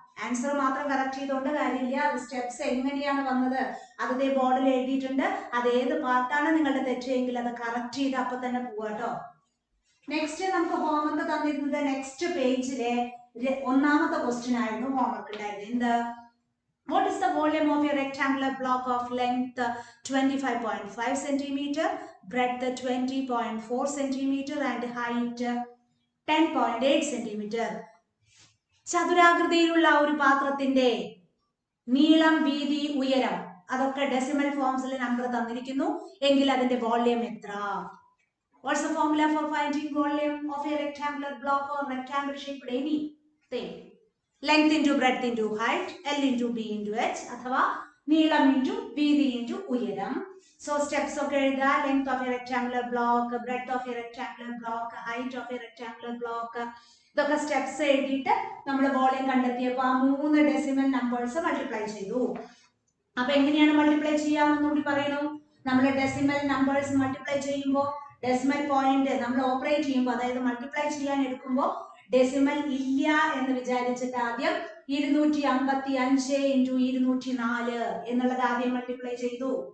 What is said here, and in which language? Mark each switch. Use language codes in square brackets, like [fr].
[ml] Answer മാത്രം correct ചെയ്തുകൊണ്ട് കാര്യമില്ല. അത് സ്റ്റെപ്സ് എങ്ങനെയാണ് വന്നത് അതേ ബോർഡിൽ എഴുതിയിട്ടുണ്ട്. അത് ഏത് പാർട്ടാണ് നിങ്ങളുടെ തെറ്റെങ്കിൽ അത് കറക്റ്റ് ചെയ്ത് അപ്പൊ തന്നെ പോവാട്ടോ. നെക്സ്റ്റ് നമുക്ക് ഹോംവർക്ക് തന്നിരുന്നത് നെക്സ്റ്റ് പേജിലെ 1ാമത്തെ ക്വസ്റ്റ്യൻ ആയിരുന്നു ഹോംവർക്ക് ഉണ്ടായിരുന്നത്. എന്ത്? [en] What is the volume of a rectangular block of length 25.5 cm, breadth 20.4 cm and height 10.8 cm? [ml] ചതുരാകൃതിയിലുള്ള ഒരു പാത്രത്തിന്റെ നീളം, വീതി, ഉയരം അതൊക്കെ ഡെസിമൽ ഫോംസിൽ നമ്പർ തന്നിരിക്കുന്നു എങ്കിൽ അതിന്റെ വോള്യം എത്ര? [en] What's the formula for finding volume of a rectangular block or rectangle shaped anything? Length into breadth into height, L into B into H [ml] അഥവാ നീളം into വീതി into ഉയരം. So steps ഒക്കെ എഴുതുക. [en] Length of a rectangular block, breadth of a rectangular block, height of a rectangular block. [ml] ഇതൊക്കെ steps എഴുതിയിട്ട് നമ്മൾ volume കണ്ടെത്തിയപ്പോൾ ആ 3 ഡെസിമൽ നമ്പേഴ്സ് മൾട്ടിപ്ലൈ ചെയ്തു. അപ്പൊ എങ്ങനെയാണ് മൾട്ടിപ്ലൈ ചെയ്യാമെന്ന് കൂടി പറയണു. നമ്മൾ ഡെസിമൽ നമ്പേഴ്സ് മൾട്ടിപ്ലൈ ചെയ്യുമ്പോൾ ഡെസിമൽ പോയിന്റ് നമ്മൾ ഓപ്പറേറ്റ് ചെയ്യുമ്പോൾ അതായത് മൾട്ടിപ്ലൈ ചെയ്യാൻ എടുക്കുമ്പോൾ ഡെസിമൽ ഇല്ല എന്ന് വിചാരിച്ചിട്ട് ആദ്യം 255 × 204 എന്നുള്ളത് ആദ്യം മൾട്ടിപ്ലൈ ചെയ്തു.